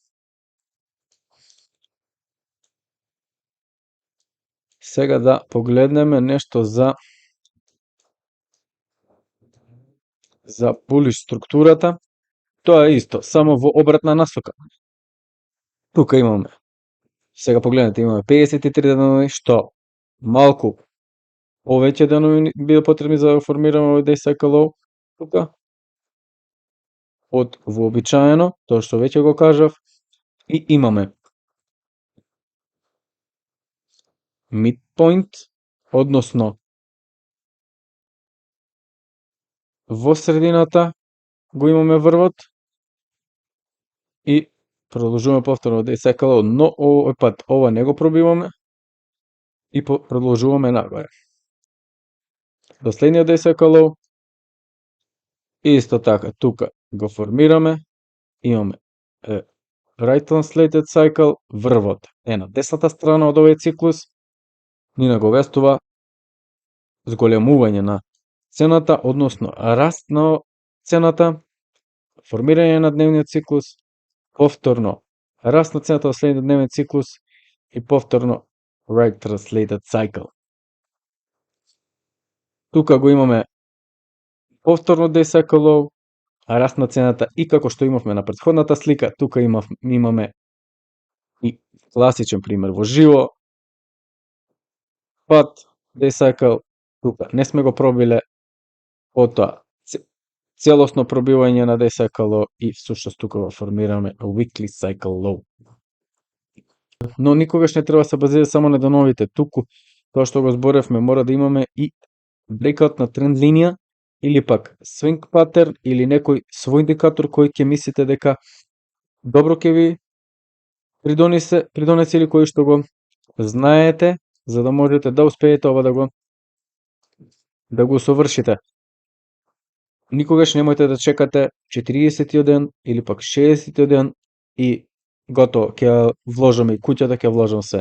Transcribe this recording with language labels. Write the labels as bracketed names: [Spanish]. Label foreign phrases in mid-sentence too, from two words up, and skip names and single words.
[Macedonian] Сега да погледнеме нешто за bullish структурата. Тоа е исто, само во обратна насока. Тука имаме, сега погледнете, имаме 53 денови, што малку повеќе денови било потребни за да формираме овој [English] day cycle low [Macedonian] тука. Од вообичаено, тоа што веќе го кажав, и имаме midpoint, односно во средината го имаме врвот и продолжуваме повторно [English] day cycle low, [Macedonian] но овој пат ова не го пробиваме и продолжуваме нагоре. До следниот [English] day cycle low, [Macedonian] исто така тука го формираме, имаме [English] right translated cycle, [Macedonian] врвот е на десната страна од овој циклус, ни наговестува зголемување на цената, односно раст на цената, формирање на дневниот циклус, повторно раст на цената во следниот дневен циклус и повторно [English] right translated cycle. [Macedonian] Тука го имаме повторно [English] day cycle low, [Macedonian] раст на цената и како што имавме на претходната слика, тука имаме и класичен пример во живо, пат, [English] day cycle, [Macedonian] тука не сме го пробиле, потоа целосно пробивање на [English] day cycle low [Macedonian] и всушност тука го формираме [English] weekly cycle low. [Macedonian] Но никогаш не треба да се базира само на деновите, туку тоа што го зборевме, мора да имаме и breakout на тренд линија, или пак [English] swing pattern, [Macedonian] или некој свој индикатор кој ќе мислите дека добро ќе ви придонесе или кој што го знаете, за да можете да успеете ова да го совршите. Никогаш немојте да чекате 40 ден или пак 60 ден и готово, ќе вложам и куќата, ќе вложам се.